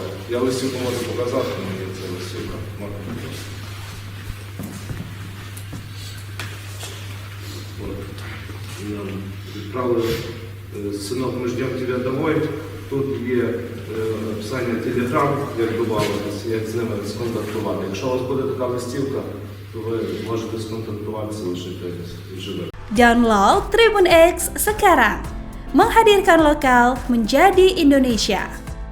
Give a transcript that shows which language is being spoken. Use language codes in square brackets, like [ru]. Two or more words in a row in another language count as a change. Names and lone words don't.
[uk] Я листівку можу показати, але є це листівка. Відправили «Синок, ми ждемо тебе домой». Тут є описання телеграм, як добавитися, як з ними сконтактувати. Якщо у вас буде така листівка, то ви можете сконтактуватися, лишитись живе. [id] Download Tribun X sekarang, menghadirkan lokal menjadi Indonesia.